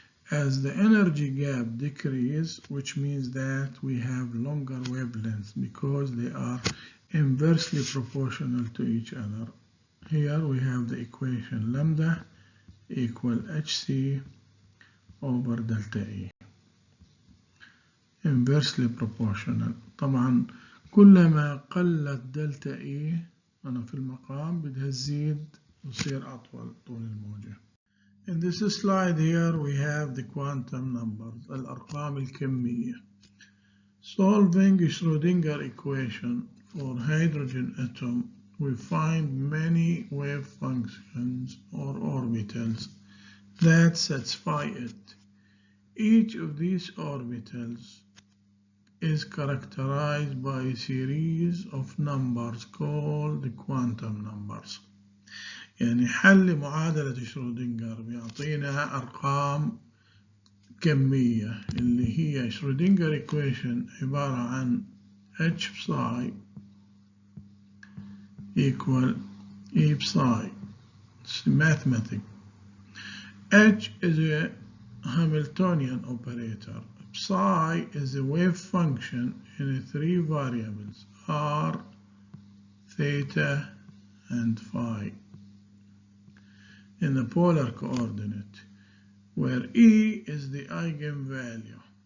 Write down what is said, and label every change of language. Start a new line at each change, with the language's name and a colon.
English: As the energy gap decreases, which means that we have longer wavelengths because they are inversely proportional to each other. Here we have the equation lambda equal HC over delta E. Inversely proportional.
Arabic: طبعا كلما قلت دلتا E أنا في المقام بدها تزيد وتصير أطول طول الموجة.
English: In this slide here we have the quantum numbers,
Arabic: الأرقام الكمية.
English: Solving Schrödinger equation for hydrogen atom, we find many wave functions or orbitals that satisfy it. Each of these orbitals is characterized by a series of numbers called quantum numbers.
Arabic: يعني حل معادلة شرودنجر بيعطينا أرقام كمية اللي هي شرودنجر equation عبارة عن
English: H psi equal E psi. It's mathematical. H is a Hamiltonian operator. Psi is a wave function in three variables, r, theta, and phi, in the polar coordinate, where E is the eigenvalue.